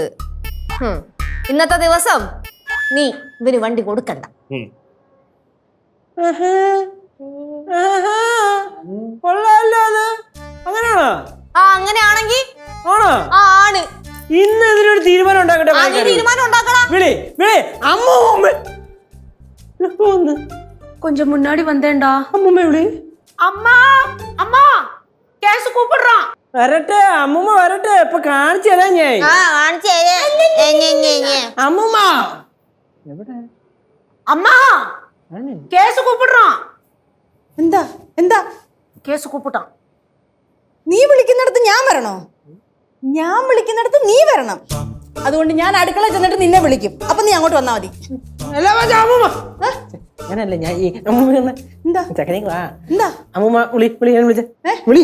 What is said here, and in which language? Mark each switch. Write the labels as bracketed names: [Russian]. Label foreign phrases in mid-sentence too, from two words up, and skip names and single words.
[Malayalam] ഇന്നത്തെ ദിവസം നീ ഇവന് വണ്ടി കൊടുക്കണ്ട. കൊള്ളാമല്ലോ അത്. അങ്ങനെയാണോ? ആ, അങ്ങനെയാണെങ്കിൽ ആണോ? ആണ്. ഇന്ന് ഇതിനൊരു തീരുമാനം ഉണ്ടാക്കട്ടെ. തീരുമാനം ഉണ്ടാക്കടാ. വിളി വിളി. അമ്മൂമ്മ [Tamil] கொஞ்சம் முன்னாடி வந்தேன்டா. [Malayalam] അമ്മൂമ്മ വിളി. [Tamil] அம்மா அம்மா கேஸ் கூப்பிடுறான். [Malayalam] വരട്ടെ അമ്മൂമ്മ വരട്ടെ. ഇപ്പൊ കാണിച്ചു തരാം ഞാൻ. അമ്മൂമ്മ എവിടെ? [Tamil] அம்மா கேஸ் கூப்பிடுறான். [Malayalam] എന്താ എന്താ [Tamil] கேஸ் கூப்பிட்டான். [Malayalam] നീ വിളിക്കുന്നിടത്ത് ഞാൻ വരണോ? ഞാൻ വിളിക്കുന്നിടത്ത് നീ വരണം. അതുകൊണ്ട് ഞാൻ അടുക്കള ചെന്നിട്ട് നിന്നെ വിളിക്കും. അപ്പൊ നീ അങ്ങോട്ട് വന്നാ മതി. ഞാനല്ല ഞാൻ ഈ അമ്മൂമ്മ എന്താ ചക്കനേക്ക് വാ. എന്താ അമ്മൂമ്മ വിളി വിളി. ഞാൻ വിളിച്ചേ വിളി.